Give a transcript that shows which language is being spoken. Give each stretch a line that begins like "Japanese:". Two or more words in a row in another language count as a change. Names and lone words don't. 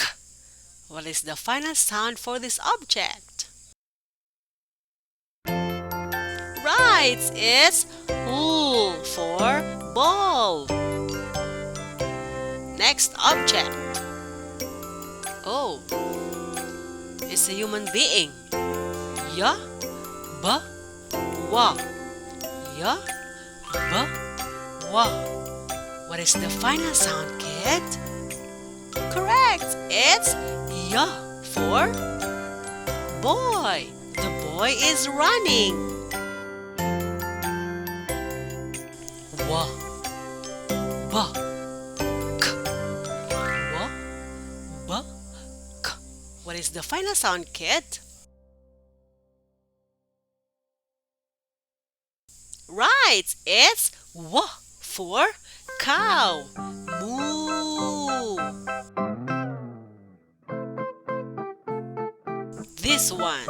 English: What is the final sound for this object? Right, it's L for ball. Next object. Oh, it's a human being. Ya, ba, wa. Ya, ba, wa. What is the final sound, kid? Correct, it's ya for boy. The boy is running. Wa, ba, k. Wa, ba, k. What is the final sound, kid? Right, it's wa for cow. Moo. This one.